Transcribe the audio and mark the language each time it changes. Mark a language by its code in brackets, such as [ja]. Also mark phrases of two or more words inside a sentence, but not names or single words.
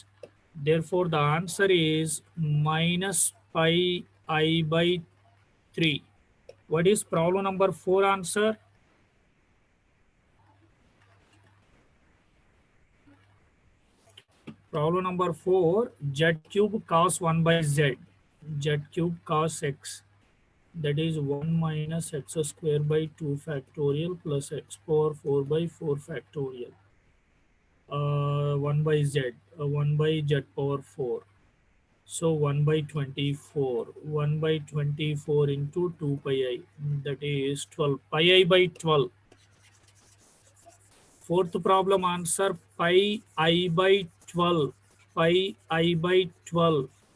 [en] Therefore, the answer is minus pi I by 3. What is problem number 4 answer? Problem number 4, z cube cos 1 by z, z cube cos x, that is 1 minus x square by 2 factorial plus x power 4 by 4 factorial. 1 by z, 1 by z power 4. So 1 by 24, 1 by 24 into 2 pi I, that is 12, pi I by 12. Fourth problem answer, pi I by 12, pi I by 12.